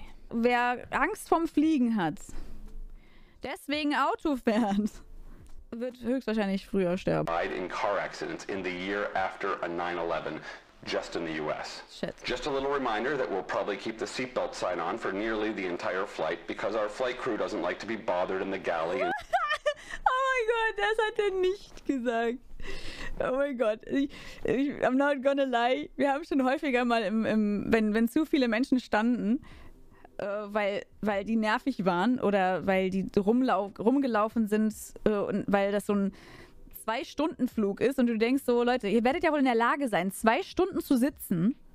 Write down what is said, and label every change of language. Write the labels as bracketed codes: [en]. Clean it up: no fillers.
[de] Wer Angst vorm Fliegen hat, deswegen Auto fährt, wird höchstwahrscheinlich früher sterben. [en] Died in car accidents in the year after a 9/11, just in the US. Shit. Just a little reminder that we'll probably keep the seatbelt sign on for nearly the entire flight because our flight crew doesn't like to be bothered in the galley. [de] Oh mein Gott, das hat er nicht gesagt. Oh mein Gott, [en] I'm not gonna lie. [de] Wir haben schon häufiger mal, wenn zu viele Menschen standen, weil die nervig waren oder weil die rumgelaufen sind und weil das so ein 2-Stunden-Flug ist und du denkst so, Leute, ihr werdet ja wohl in der Lage sein, 2 Stunden zu sitzen.